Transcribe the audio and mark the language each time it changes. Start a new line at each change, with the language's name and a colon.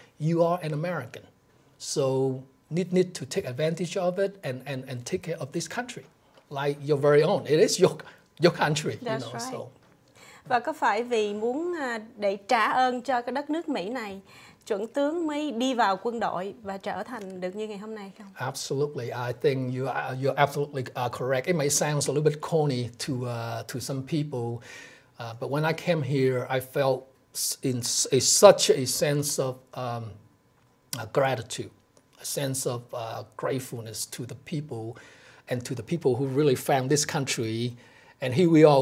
English: You are an American. So need to take advantage of it and take care of this country like your very own. It is your country. That's you know, right. So.
Vietnamese: Và có phải vì muốn để trả ơn cho cái đất nước Mỹ này, Chuẩn tướng mới đi vào quân đội và trở thành được như ngày hôm nay không?
English: Absolutely, I think you're absolutely correct. It may sound a little bit corny to some people, but when I came here, I felt in such a sense of gratitude, a sense of gratefulness to the people, and to the people who really found this country. And here we are.